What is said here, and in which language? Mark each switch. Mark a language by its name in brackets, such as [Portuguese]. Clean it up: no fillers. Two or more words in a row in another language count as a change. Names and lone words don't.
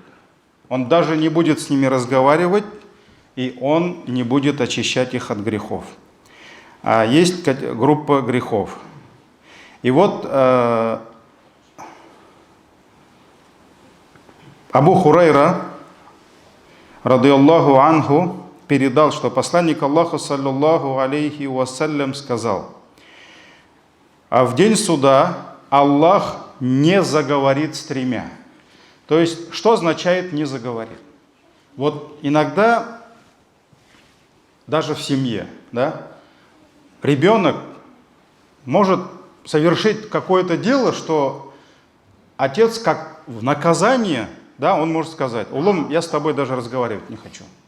[Russian] Он даже не будет с ними разговаривать, и Он не будет очищать их от грехов. Есть группа грехов. И вот Абу Хурайра, [Arabic] رضي الله عنه, [Russian] передал, что посланник Аллаха, [Arabic] صلى الله عليه وسلم, [Russian] сказал: а в день суда Аллах не заговорит с тремя. То есть, что означает не заговорит? Вот иногда, даже в семье, да, ребенок может совершить какое-то дело, что отец, как в наказание, да, он может сказать: улум, я с тобой даже разговаривать не хочу.